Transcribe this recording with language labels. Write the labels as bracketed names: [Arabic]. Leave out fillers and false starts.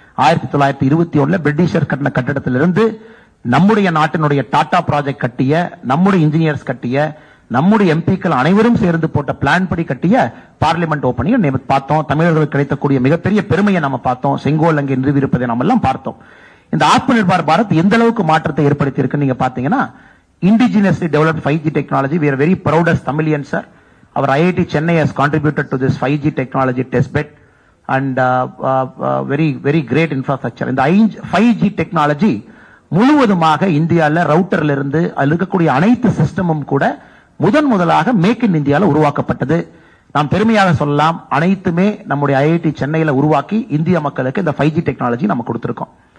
[Tamil] 1921 Britisher கட்டின கட்டடத்திலிருந்து நம்முடைய நாட்டினுடைய டாடா ப்ராஜெக்ட் கட்டிய, நம்முடைய இன்ஜினியர்ஸ் கட்டிய, நம்முடைய எம்பிக்கள் அனைவரும் சேர்ந்து போட்ட பிளான் படி கட்டிய பார்லிமெண்ட் ஓபனிங் பார்த்தோம். தமிழர்களுக்கு கிடைத்தக்கூடிய மிகப்பெரிய பெருமையை நம்ம பார்த்தோம். செங்கோல் அங்கே நிறுவியிருப்பதை நம்ம எல்லாம் பார்த்தோம். இந்த ஆத்ம நிர்பார் பாரத் எந்த அளவுக்கு மாற்றத்தை ஏற்படுத்தி இருக்கு நீங்க பாத்தீங்கன்னா, [English] indigenously developed 5G technology. We are very proud as Tamilians, sir. Our IIT Chennai has contributed to this 5G technology testbed and very great infrastructure. [Tamil] இந்த 5G technology முழுவதுமாக இந்தியால ரவுட்டர்ல இருந்து அதுல இருக்கக்கூடிய அனைத்து சிஸ்டமும் கூட முதலாக மேக் இன் இந்தியால உருவாக்கப்பட்டது. நாம் பெருமையாக சொல்லலாம், அனைத்துமே நம்முடைய ஐஐடி சென்னையில உருவாக்கி இந்திய மக்களுக்கு இந்த 5G டெக்னாலஜி நம்ம கொடுத்திருக்கோம்.